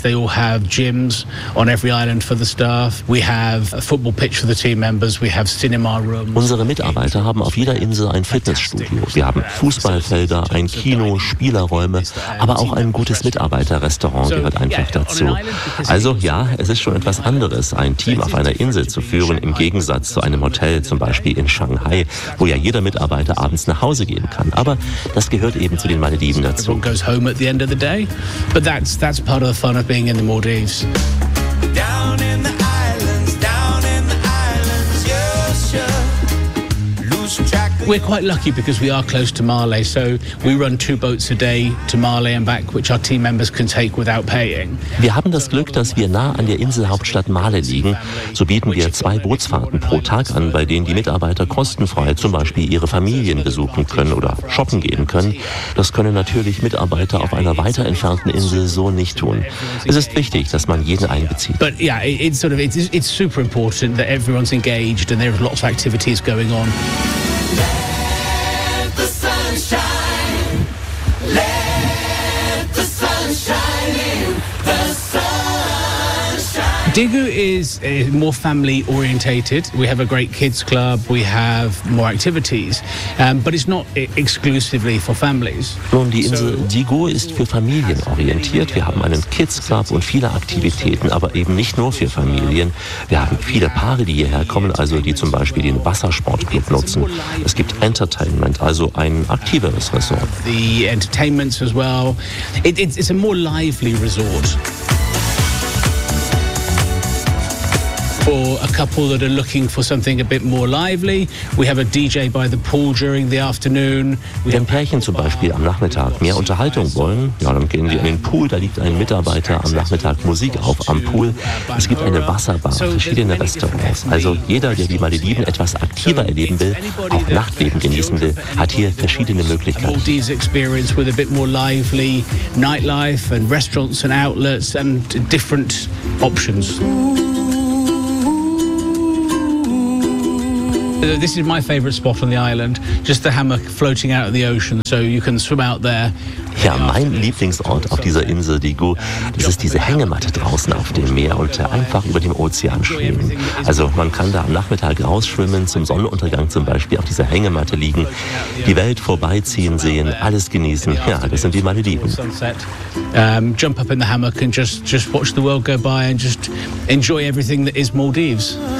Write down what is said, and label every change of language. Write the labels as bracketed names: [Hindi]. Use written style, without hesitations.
[English] They all have gyms on every island for the staff. We have a football pitch for the team members. We have cinema rooms. [German] Unsere Mitarbeiter haben auf jeder Insel ein Fitnessstudio. Wir haben Fußballfelder, ein Kino, Spielerräume, aber auch ein gutes Mitarbeiterrestaurant gehört einfach dazu. Also ja, es ist schon etwas anderes, ein Team auf einer Insel zu führen, im Gegensatz zu einem Hotel, zum Beispiel in Shanghai, wo ja jeder Mitarbeiter abends nach Hause gehen kann. Aber das gehört eben zu den Malediven dazu. [English] But that's part of the fun of being in the Maldives. Down in the islands, you're sure. Lose track. We're quite lucky because we are close to Mali, so we run two boats a day to Mali and back, which our team members can take without paying. [German] Wir haben das Glück, dass wir nah an der Inselhauptstadt Mali liegen. So bieten wir zwei Bootsfahrten pro Tag an, bei denen die Mitarbeiter kostenfrei zum Beispiel ihre Familien besuchen können oder shoppen gehen können. Das können natürlich Mitarbeiter auf einer weiter entfernten Insel so nicht tun. Es ist wichtig, dass man jeden einbezieht. [English] But yeah, it's super important that everyone's engaged and there are lots of activities going on. Let the sun shine, let the sun shine in, the sun shine. Digu is more family orientated. We have a great kids club, we have more activities, but it's not exclusively for families. [German] Nun, die Insel Digu ist für Familien orientiert. Wir haben einen Kids Club und viele Aktivitäten, aber eben nicht nur für Familien. Wir haben viele Paare, die hierher kommen, also die zum Beispiel den Wassersportclub nutzen. Es gibt Entertainment, also ein aktiveres Resort. [English] The entertainments as well. It's a more lively resort. For a couple that are looking for something a bit more lively, we have a DJ by the pool during the afternoon. [German] Wenn Pärchen zum Beispiel am Nachmittag mehr Unterhaltung wollen, ja, dann gehen sie in den Pool. Da liegt ein Mitarbeiter am Nachmittag Musik auf am Pool. Es gibt eine Wasserbar, verschiedene Restaurants. Also jeder, der die Malediven etwas aktiver erleben will, auch Nachtleben genießen will, hat hier verschiedene Möglichkeiten. [English] Maldives experience with a bit more lively nightlife and restaurants and outlets and different options. This is my favorite spot on the island, just the hammock floating out of the ocean, so you can swim out there. [German] Ja, mein Lieblingsort auf dieser Insel Digu, das ist diese Hängematte draußen auf dem Meer und einfach über dem Ozean schwimmen. Also man kann da am Nachmittag rausschwimmen, zum Sonnenuntergang zum Beispiel auf dieser Hängematte liegen, die Welt vorbeiziehen sehen, alles genießen. Ja, das sind die Malediven. [English] Jump up in the hammock and just watch the world go by and just enjoy everything that is Maldives.